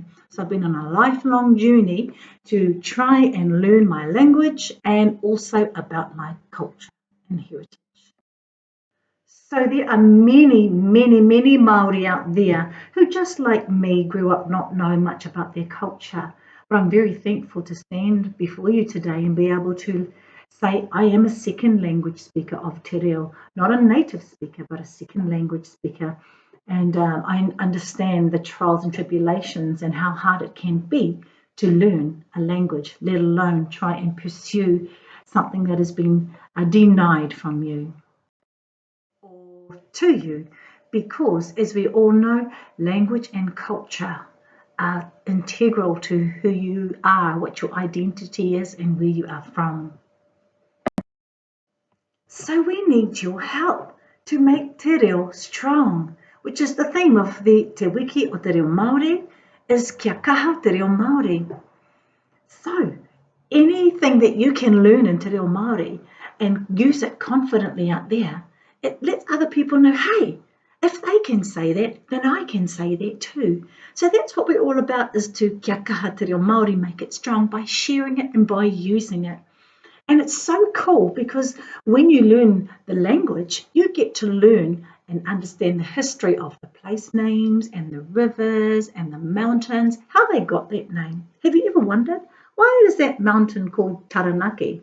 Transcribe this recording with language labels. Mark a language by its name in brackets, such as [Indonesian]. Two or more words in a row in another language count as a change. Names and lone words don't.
[English] So I've been on a lifelong journey to try and learn my language and also about my culture and heritage. So there are many, many, many Māori out there who, just like me, grew up not knowing much about their culture. But I'm very thankful to stand before you today and be able to Say, I am a second language speaker of [Māori] te reo, [English] not a native speaker, but a second language speaker. And I understand the trials and tribulations and how hard it can be to learn a language, let alone try and pursue something that has been denied from you or to you. Because, as we all know, language and culture are integral to who you are, what your identity is, and where you are from. So we need your help to make [Māori] te reo [English] strong, which is the theme of the Te Wiki o Te Reo Māori, is [Māori] kia kaha te reo Māori. [English] So anything that you can learn in [Māori] te reo Māori [English] and use it confidently out there, it lets other people know, hey, if they can say that, then I can say that too. So that's what we're all about, is to [Māori] kia kaha te reo Māori, [English] make it strong by sharing it and by using it. And it's so cool because when you learn the language, you get to learn and understand the history of the place names and the rivers and the mountains, how they got that name. Have you ever wondered, why is that mountain called Taranaki?